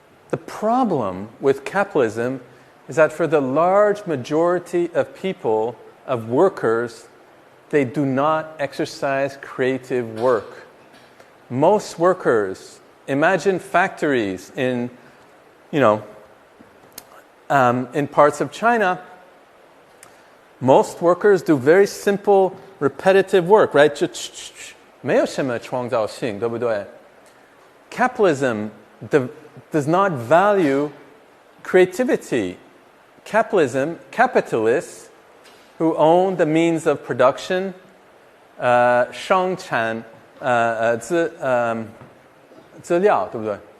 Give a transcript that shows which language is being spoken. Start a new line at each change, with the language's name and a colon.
English: The problem with capitalism is that for the large majority of people, of workers, they do not exercise creative work. Most workers, imagine factories in parts of China. Most workers do very simple, repetitive work, right?
Chinese: 没有什么创造性，对不对？
English: Capitalism does not value creativity. Capitalists who own the means of production,
Chinese: 生产资料，对不对？